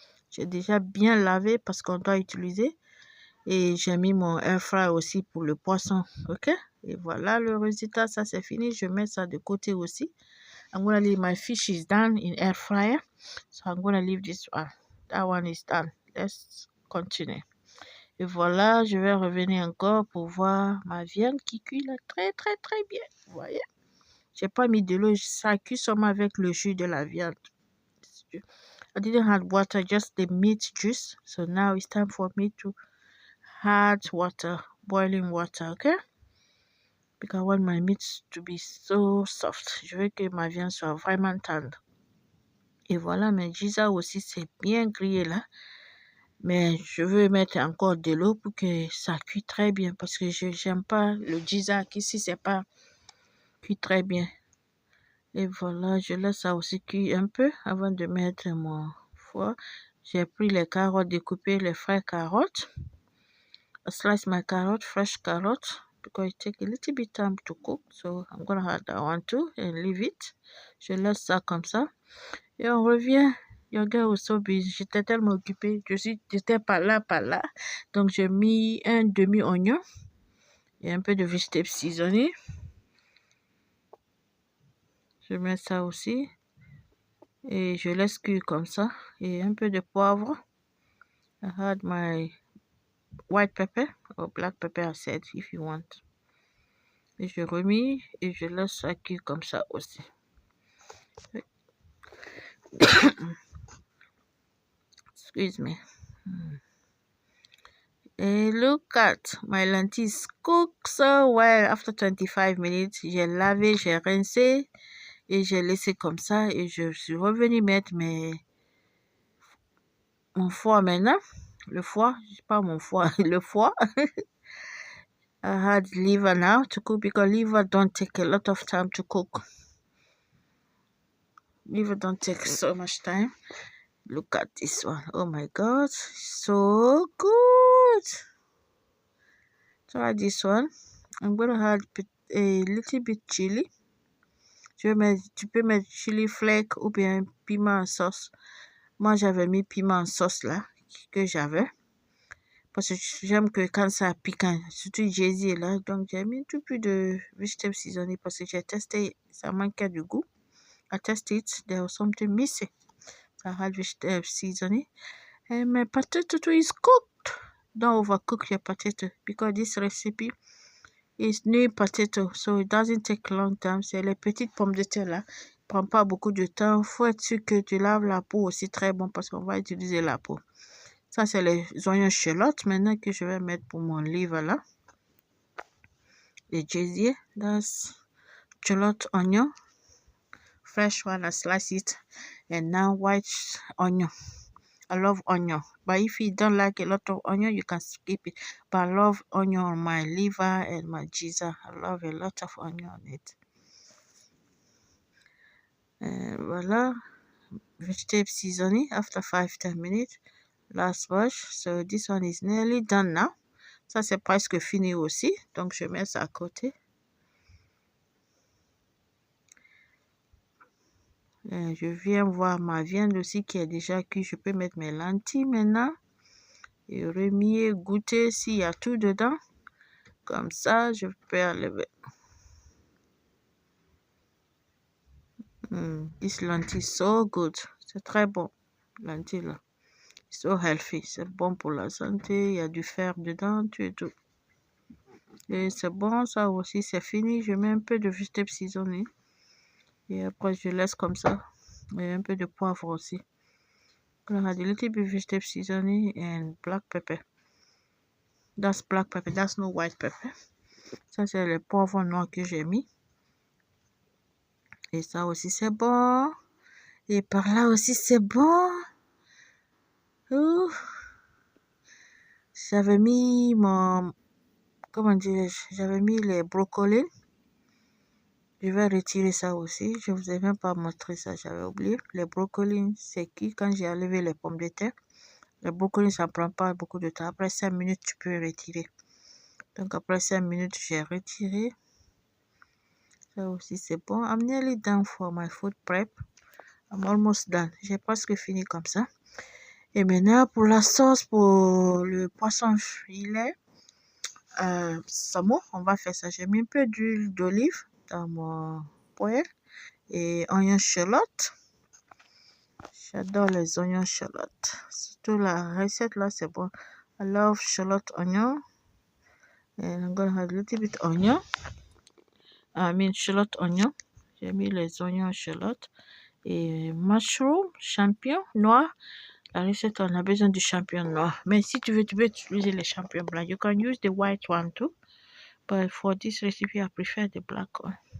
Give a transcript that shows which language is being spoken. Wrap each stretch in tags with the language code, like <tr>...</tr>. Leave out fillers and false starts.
<fr>J'ai déjà bien lavé parce qu'on doit utiliser. Et j'ai mis mon air fry aussi pour le poisson. Ok? Et voilà le résultat. Ça, c'est fini. Je mets ça de côté aussi.</fr> <en>I'm going to leave my fish is done in air fryer. So I'm going to leave this one. That one is done. Let's continue.</en> <fr>Et voilà, je vais revenir encore pour voir ma viande qui cuit là très très très bien. Vous voyez? J'ai pas mis de l'eau, ça cuit seulement avec le jus de la viande. I didn't add water, just the meat juice. So now it's time for me to add water, boiling water, okay? Because I want my meat to be so soft. Je veux que ma viande soit vraiment tendre. Et voilà, mes gizzards aussi, c'est bien grillé là. Mais je veux mettre encore de l'eau pour que ça cuit très bien. Parce que je n'aime pas le gizzard ici, c'est pas cuit très bien. Et voilà, je laisse ça aussi cuire un peu avant de mettre mon foie. J'ai pris les carottes, découpé les vraies carottes.</fr> <en>I slice my carrot, fresh carrot, because it takes a little bit time to cook. So I'm going to add that one too and leave it.</en> <fr>Je laisse ça comme ça. Et on revient.</fr> <en>Your girl was so busy.</en> <fr>J'étais tellement occupée. J'étais pas là. Donc j'ai mis un demi-oignon et un peu de vegetable seasoning. Je mets ça aussi. Et je laisse cuire comme ça. Et un peu de poivre.</fr> <en>I add my white pepper or black pepper, I said, if you want.</en> <fr>Et je remis et je laisse ça cuire comme ça aussi.</fr> <en>Excuse me. And look at my lentils cook so well. After 25 minutes,</en> <fr>j'ai lavé, j'ai rincé et j'ai laissé comme ça. Et je suis revenue mettre mon foie maintenant. Le foie, pas mon foie, le foie.</fr> <en>I had liver now to cook because liver don't take a lot of time to cook. Liver don't take so much time. Look at this one. Oh my God. So good. Try this one. I'm going to add a little bit chili.</en> <fr>Tu peux mettre chili flake ou bien piment en sauce. Moi, j'avais mis piment en sauce là, que j'avais. Parce que j'aime que quand ça piquant, surtout Jay-Z là. Donc, j'ai mis un tout peu de vegetable seasoning parce que j'ai testé, ça manquait du goût.</fr> <en>I tested it, there was something missing. So I had vegetable seasoning. And my potato is cooked. Don't overcook your potato because this recipe is new potato, so it doesn't take a long time.</en> <fr>C'est les petites pommes de terre là. Prend pas beaucoup de temps. Faut être sûr que tu laves la peau aussi très bon parce qu'on va utiliser la peau. Ça, c'est les oignons shallots maintenant que je vais mettre pour mon livre là. Les gésiers,</fr> <en>that's shallot onion. Fresh one, I slice it. And now white onion. I love onion. But if you don't like a lot of onion, you can skip it. But I love onion on my liver and my gizzard. I love a lot of onion on it. Voila. Vegetable seasoning after 5-10 minutes. Last wash. So this one is nearly done now.</en> <fr>Ça, c'est presque fini aussi. Donc, je mets ça à côté. Je viens voir ma viande aussi qui est déjà cuite. Je peux mettre mes lentilles maintenant. Et remuer, goûter s'il y a tout dedans. Comme ça, je peux enlever.</fr> <en>This lentil is so good.</en> <fr>C'est très bon.</fr> <en>Lentil là. So healthy.</en> <fr>C'est bon pour la santé. Il y a du fer dedans, tout et tout. Et c'est bon, ça aussi, c'est fini. Je mets un peu de vegetable seasoning. Et après, je laisse comme ça. Et un peu de poivre aussi.</fr> <en>Gonna add a little bit vegetable seasoning and black pepper. That's black pepper, that's no white pepper.</en> <fr>Ça, c'est le poivre noir que j'ai mis. Et ça aussi, c'est bon. Et par là aussi, c'est bon. Ouh. J'avais mis mon... Comment dirais-je? J'avais mis les brocolis. Je vais retirer ça aussi. Je vous ai même pas montré ça, j'avais oublié. Les brocolis, c'est cuit quand j'ai enlevé les pommes de terre. Les brocolis, ça prend pas beaucoup de temps. Après 5 minutes, tu peux retirer. Donc après 5 minutes, j'ai retiré. Ça aussi, c'est bon.</fr> <en>I'm nearly done for my food prep. I'm almost done.</en> <fr>J'ai presque fini comme ça. Et maintenant, pour la sauce, pour le poisson filet, saumon, on va faire ça. J'ai mis un peu d'huile d'olive dans mon poêle et oignons échalotes. J'adore les oignons échalotes. Surtout la recette là, c'est bon.</fr> <en>I love shallot onion. And I'm gonna add a little bit onion. Shallot onion.</en> <fr>J'ai mis les oignons échalotes. Et mushroom, champignon noir. La recette, on a besoin du champignon noir. Mais si tu veux, tu peux utiliser les champignons blancs.</fr> <en>You can use the white one too. But for this recipe, I prefer the black one.</en>